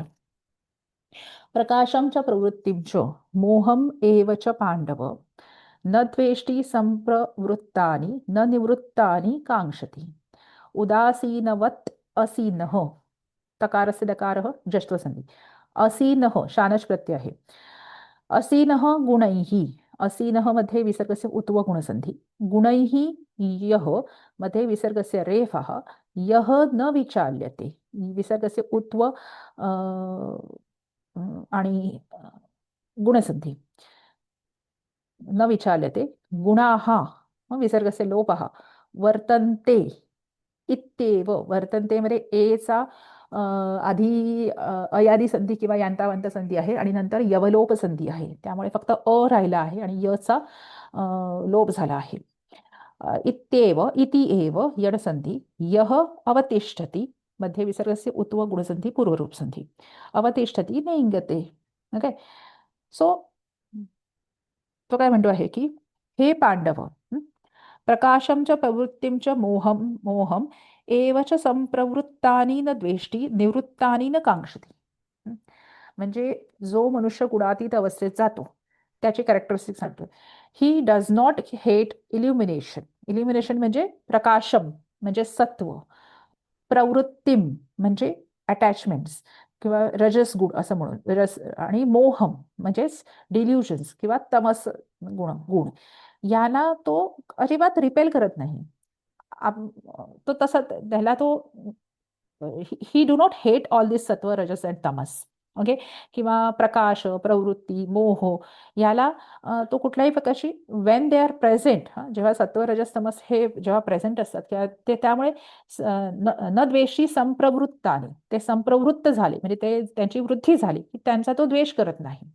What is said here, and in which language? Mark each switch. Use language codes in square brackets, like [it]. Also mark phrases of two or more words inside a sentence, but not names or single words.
[sa] प्रकाशं च प्रवृत्तिं च मोहम एव च पांडव, न द्वेष्टी संप्रवृत्तानि न निवृत्तानि कांक्षति, उदासीनवत् असीनः, तकारस्य दकारः जश्त्वसंधि, असीनः शानच प्रत्यय आहे, असीनः गुणैः, असीनः मध्ये विसर्गस्य उत्व गुणसंधि, गुणैः यः मध्ये विसर्गस्य रेफः, यः न विचाल्यते, विसर्गस्य उत्व [mr] आणि गुणसंधि, [sa] न विचाल्यते, गुणाः विसर्गस्य लोपः, वर्तन्ते इत्येव, [mr] वर्तन्ते मध्ये एचा आधी अयादी संधी किंवा यांतावंत संधी आहे आणि नंतर यवलोप संधी आहे, त्यामुळे फक्त राहिला आहे आणि यचा लोप झाला आहे. [sa] इत्येव इति एव यडसंधी, यः अवतिष्ठति मध्ये विसर्गस्य उत्व गुणसंधी पूर्वरूप संधी, अवतिष्ठति नेङ्गते. [en] okay, so [mr] तो काय म्हणतो आहे की हे पांडव, [sa] प्रकाशं च प्रवृत्तिं च मोहम एव च संप्रवृत्तानि न द्वेष्टी निवृत्तानि न कांक्षती. [mr] म्हणजे जो मनुष्य गुणातीत अवस्थेत जातो त्याची कॅरेक्टरिस्टिक सांगतो. [en] he does not hate illumination, [mr] इल्युमिनेशन म्हणजे प्रकाशम म्हणजे सत्व, प्रवृत्तीम म्हणजे अटॅचमेंट्स किंवा रजस गुण असं म्हणून, रस आणि मोहम म्हणजेच डिल्युजन्स किंवा तमस गुण याला तो अजिबात रिपेल करत नाही. तो तसा त्याला तो [en] he do not hate all this sattva rajas and tamas. [mr] ओके, किंवा प्रकाश प्रवृत्ती मोह याला तो कुठल्याही प्रकारची [en] when they are present, [mr] जेव्हा सत्व रजस तमस हे जेव्हा प्रेझेंट असतात किंवा ते त्यामुळे [sa] न द्वेषी संप्रवृत्ताने, [mr] ते संप्रवृत्त झाले म्हणजे ते त्यांची वृद्धी झाली की त्यांचा तो द्वेष करत नाही.